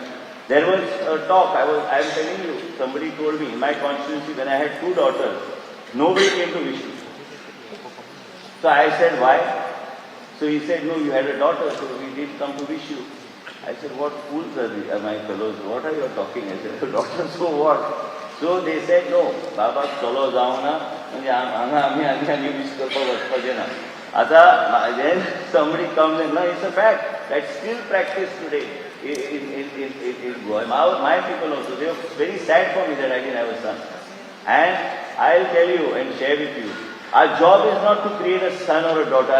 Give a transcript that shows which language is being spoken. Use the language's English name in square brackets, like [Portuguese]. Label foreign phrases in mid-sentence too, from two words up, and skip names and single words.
[English] There was a talk, I am telling you, somebody told me, in my constituency, when I had 2 daughters, nobody came to wish me. So I said, why? So he said, no, you had a daughter, so we did come to wish you. I said, what fools are my fellows? What are you talking? I said, daughter, so what? So they said, [Hindi] no, Baba, चलो जाओ ना, [Konkani] म्हणजे आम्ही विश करपा वचपाचें ना. [English] Then somebody comes and, no, it's a fact that's still practiced today in Goa. My people also, they were very sad for me that I didn't have a son. And I'll tell you and share with you, our job is not to create a son or a daughter.